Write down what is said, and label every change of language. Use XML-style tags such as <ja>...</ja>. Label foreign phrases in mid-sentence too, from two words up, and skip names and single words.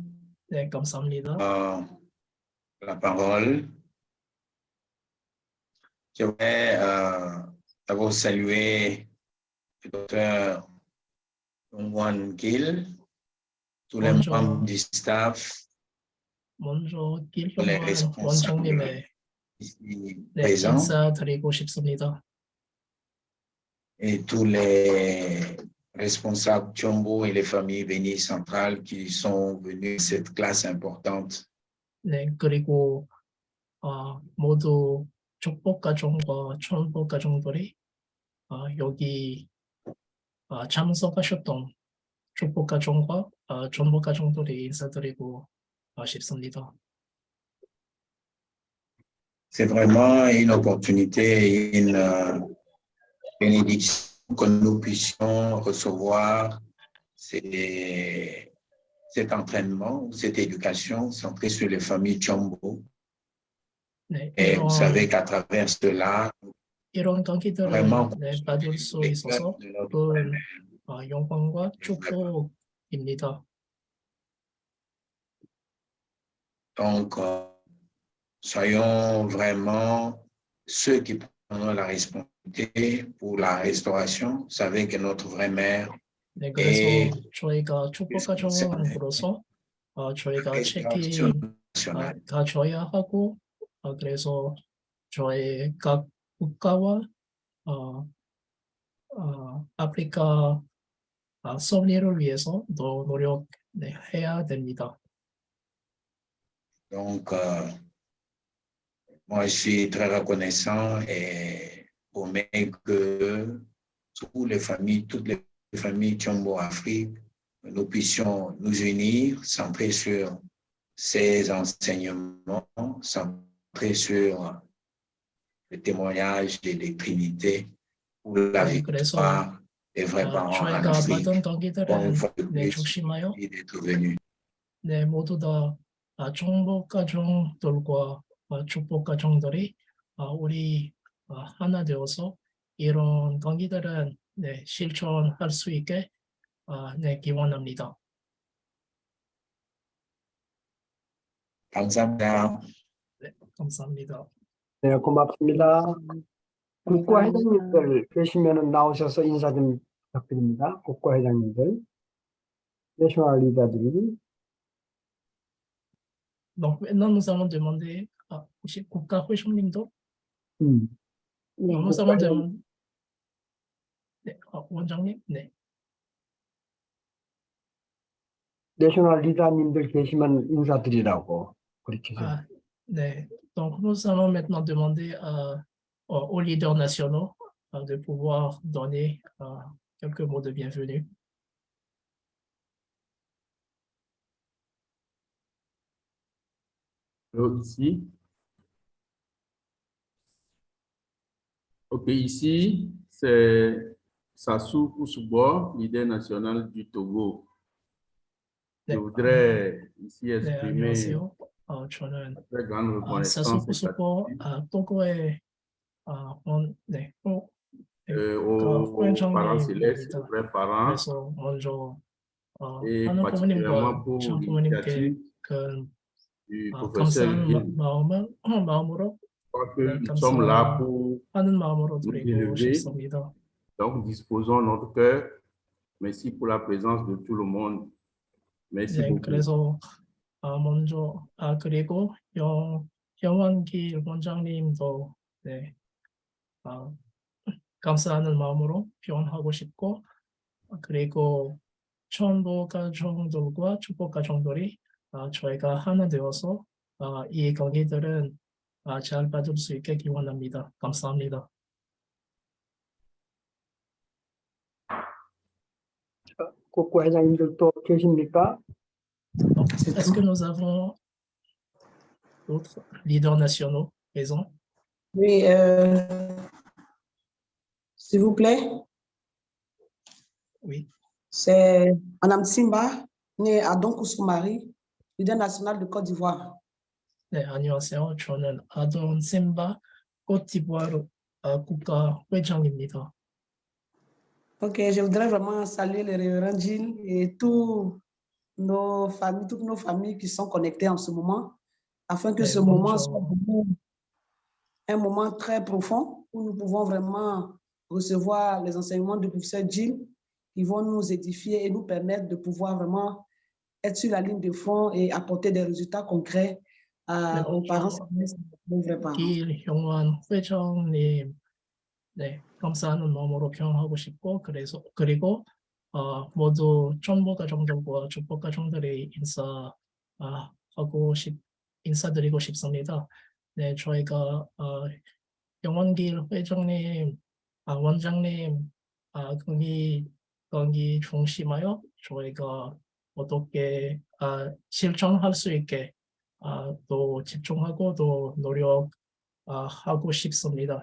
<ko>감사합니다.</ko> <fr>La parole. Je voudrais d'abord saluer le docteur Yong-wan Gil, tous les Bonjour. membres du staff,</fr> <ko>먼저</ko> <fr>les</fr> <ko>길형만 원장님의</ko> <fr>responsables ici présents</fr> <ko>인사드리고 싶습니다.</ko> <fr>et tous les responsables Chombo et les familles bénies centrales qui sont venus à cette classe importante.</fr> <ko>네, 그리고 모두 축복 가정과 천복 가정들이 여기 참석하셨던 축복 가정과 전복 가정들이 인사드리고 싶습니다.</ko> <fr>c'est vraiment une opportunité et une bénédiction que nous puissions recevoir cet entraînement, cette éducation centrée sur les familles Tchombo.</fr> <ko>네,</ko> <fr>Et vous savez qu'à travers cela,</fr> <ko>이런 강의들을</ko> <fr>vraiment</fr> <ko>네, 받을 수</ko> <fr>les</fr> <ko>있어서</ko> <fr>peuples de notre</fr> <ko>큰 영광과 축복입니다.</ko> <fr>Donc, soyons vraiment ceux qui prennent la responsabilité pour la restauration. Vous savez que notre vraie mère</fr> <ko>네, 그래서</ko> <fr>est</fr> <ko>저희가 축복가정으로서 저희가 책임</ko> <fr>nationale.</fr> <ko>가져야 하고 그래서 저희 각 국가와 아프리카 섭리를 위해서 더 노력해야 됩니다.</ko> <fr>Donc, moi, je suis très reconnaissant et promets que toutes les familles Tchombo Afrique, nous puissions nous unir, centrer sur ces enseignements, centrer sur le témoignage des Trinités pour la</fr> <ko>네, 그래서</ko> <fr>victoire des vrais parents en</fr> <ko>저희가</ko> <fr>Afrique.</fr> <ko>받은</ko> <fr>Bon,</fr> <ko>강의들은</ko> <fr>une fois de</fr> <ko>네,</ko> <fr>plus,</fr> <ko>조심하여</ko> <fr>merci d'être venu.</fr> <ko>네, 모두 다 정복가정들과 축복가정들이 우리 하나 되어서 이런 강의들은 네, 실천할 수 있게 네, 기원합니다. 감사합니다. 네, 감사합니다. 네, 고맙습니다. 국가회장님들 계시면 나오셔서 인사 좀 부탁드립니다. 국가회장님들, 내셔널 리더들이.</ko> <fr>Donc maintenant nous allons demander</fr> <ko>혹시 국가회장님도 네,</ko> <fr>nous allons demander</fr> <ko>네, 원장님 네. 내셔널 리더님들 계시면 인사드리라고 그렇게 해서. 네.</ko> <fr>Donc nous allons maintenant demander aux leaders nationaux de pouvoir donner quelques mots de bienvenue. Ici. OK, ici, c'est Sassou Koussoubo, leader national du Togo. Je</fr> <ko>네,</ko> <fr>voudrais ici</fr> <ko>네,</ko> <fr>exprimer</fr> <ko>안녕하세요. 저는</ko> <fr>une très grande</fr> <ko>사수</ko> <fr>reconnaissance et</fr> <ko>쿠스포</ko> <fr>gratitude</fr> <ko>토고의 네,</ko> <fr>aux parents célestes, aux</fr> <ko>회장님입니다.</ko> <fr>vrais parents,</fr> <ko>그래서 먼저</ko> <fr>et</fr> <ko>하늘</ko> <fr>particulièrement</fr> <ko>부모님과</ko> <fr>pour</fr> <ko>참 부모님께</ko> <fr>l'initiative</fr> <ko>큰</ko> <fr>du professeur</fr> <ko>감사하는</ko> <fr>Gil.</fr> <ko>마음으로</ko> <fr>Je crois que</fr> <ko>네,</ko> <fr>nous sommes là pour</fr> <ko>감사하는 마음으로</ko> <fr>nous</fr> <ko>드리고</ko> <fr>élever.</fr> <ko>싶습니다.</ko> <fr>Donc, disposons notre cœur. Merci pour la présence de tout le monde. Merci</fr> <ko>네,</ko> <fr>beaucoup.</fr> <ko>그래서 먼저 그리고 영환기 원장님도 네, 감사하는 마음으로 표현하고 싶고 그리고 천보 가정들과 축복 가정들이 저희가 하나 되어서 이 강의들은 잘 받을 수 있게 기원합니다. 감사합니다. 국가회장님들 또 계십니까?</ko> <fr>Donc, est-ce que nous avons d'autres leaders nationaux présents? Oui, s'il vous plaît. Oui. C'est Madame Simba, née à Donkoussoumari, leader national de Côte d'Ivoire.</fr> <ko>네, 안녕하세요. 저는 아돈 심바 côte-d'ivoire 국가 회장입니다.</ko> <fr>Ok, je voudrais vraiment saluer le révérend Gilles et toutes nos familles qui sont connectées en ce moment, afin que</fr> <ko>네,</ko> <fr>ce moment</fr> <ko>먼저</ko> <fr>soit vraiment un moment très profond où nous pouvons vraiment recevoir les enseignements du professeur Gilles qui vont nous édifier et nous permettre de pouvoir vraiment être sur la ligne de front et apporter des résultats concrets</fr> <ko>네,</ko> <fr>aux parents,</fr> <ko>먼저</ko> <fr>aux vrais parents.</fr> <ko>길형환 회장님 네, 감사하는 마음으로 표현하고 싶고 그리고 모두 천보 가정들과 축복 가정들이 인사드리고 싶습니다. 네, 저희가 영원길 회장님, 원장님 강의 중심하여 저희가 어떻게 실천할 수 있게 또 집중하고 또 하고 싶습니다.</ko>